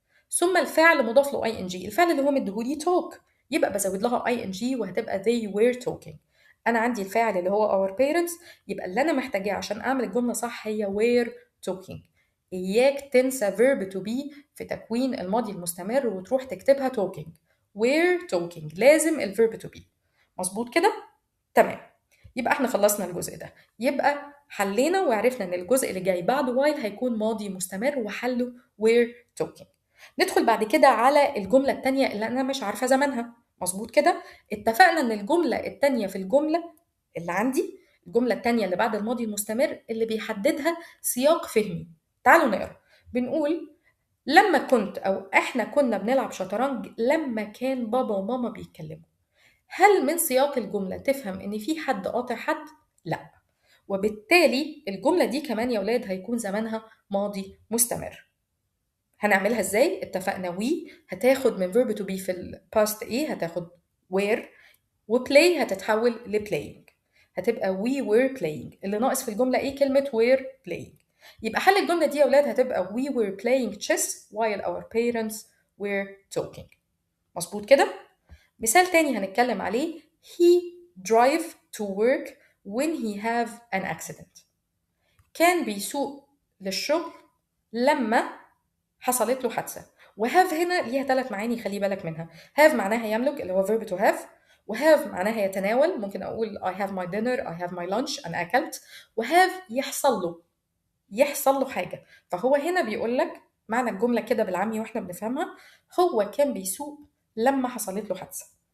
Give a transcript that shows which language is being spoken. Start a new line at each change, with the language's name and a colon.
Arabic: ثم الفعل مضاف له ing، الفعل اللي هو مديهولي talk، يبقى بزود لها ing وهتبقى
English: they were talking.
Arabic: أنا عندي الفاعل اللي هو
English: our parents،
Arabic: يبقى اللي أنا محتاجاه عشان أعمل الجملة صح هي
English: were talking.
Arabic: إياك تنسى verb to be في تكوين الماضي المستمر وتروح تكتبها talking.
English: were talking
Arabic: لازم الverb to be. مظبوط كده؟ تمام. يبقى احنا خلصنا الجزء ده، يبقى حلينا وعرفنا ان الجزء اللي جاي بعد while هيكون ماضي مستمر وحله
English: were talking.
Arabic: ندخل بعد كده على الجملة التانية اللي أنا مش عارفة زمنها. مظبوط كده؟ اتفقنا إن الجملة التانية في الجملة اللي عندي، الجملة التانية اللي بعد الماضي المستمر اللي بيحددها سياق فهمي. تعالوا نقرا. بنقول لما كنت أو إحنا كنا بنلعب شطرنج لما كان بابا وماما بيتكلموا. هل من سياق الجملة تفهم إن في حد قاطع حد؟ لأ. وبالتالي الجملة دي كمان يا ولاد هيكون زمانها ماضي مستمر. هنعملها ازاي؟ اتفقنا we هتاخد من verb to be في الباست ايه؟ هتاخد were، وplay هتتحول لplaying، هتبقى
English: we were playing.
Arabic: اللي ناقص في الجملة ايه؟ كلمة
English: were playing.
Arabic: يبقى حل الجملة دي يا ولاد هتبقى
English: we were playing chess while our parents were talking.
Arabic: مظبوط كده؟ مثال تاني هنتكلم عليه.
English: he drive to work when he have an accident.
Arabic: كان بيسوق للشغل لما حصلت له حادثة. وهاف هنا ليها 3 معاني خلي بالك منها. هاف معناها يملك اللي هو verb to have، وهاف معناها يتناول، ممكن أقول
English: I have my dinner I have my lunch
Arabic: أنا أكلت. وهاف يحصل له حاجة. فهو هنا بيقول لك معنى الجملة كده بالعامي واحنا بنفهمها، هو كان بيسوق لما حصلت له حادثة.